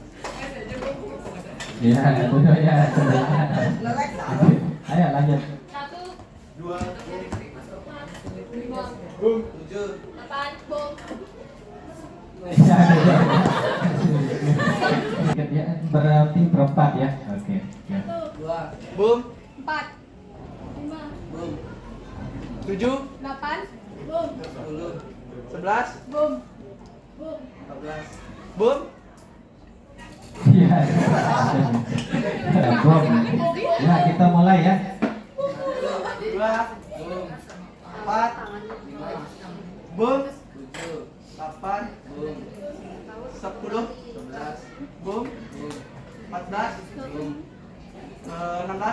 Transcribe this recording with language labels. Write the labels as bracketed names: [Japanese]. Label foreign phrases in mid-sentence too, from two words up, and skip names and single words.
[Indonesian] Ya, duduk ya. Ayo lanjut. 1. 2. 5. Bom. 8. Bum. Ya, duduk. Ya, berarti berempat ya. Oke. Ya. 1. Bom. 4. 5. 7. 8. Bum. 11. Bum. Bum. 14. Bom. Iya. Bom. Ya, kita mulai ya. 2. 4. Bom. 8. 10. Bom. 14. 16.